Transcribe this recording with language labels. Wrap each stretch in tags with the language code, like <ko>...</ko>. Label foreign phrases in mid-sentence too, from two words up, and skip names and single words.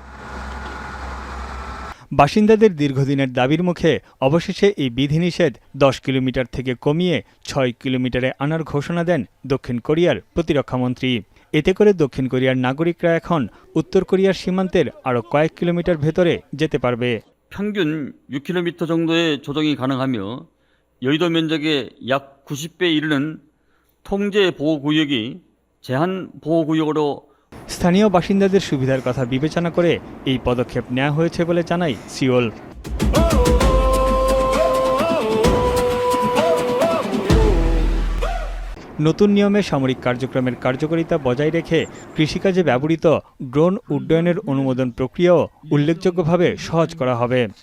<bn>বাসিন্দাদের দীর্ঘদিনের দাবির মুখে অবশেষে এই বিধিনিষেধ 10 কিলোমিটার থেকে কমিয়ে 6 কিলোমিটারে আনার ঘোষণা দেন দক্ষিণ কোরিয়ার প্রতিরক্ষামন্ত্রী। এতে করে দক্ষিণ কোরিয়ার নাগরিকরা এখন উত্তর কোরিয়ার সীমান্তের আরও কয়েক কিলোমিটার ভেতরে যেতে পারবে।</bn> <ko>평균 6km 정도의 조정이 가능하며 여의도 면적의 약 90배에 이르는 통제 보호구역이 제한 보호구역으로</ko> <bn>স্থানীয় বাসিন্দাদের সুবিধার কথা বিবেচনা করে এই পদক্ষেপ নেওয়া হয়েছে বলে জানায় সিওল। নতুন নিয়মে সামরিক কার্যক্রমের কার্যকারিতা বজায় রেখে কৃষিকাজে ব্যবহৃত ড্রোন উড্ডয়নের অনুমোদন প্রক্রিয়াও উল্লেখযোগ্যভাবে সহজ করা হবে।</bn>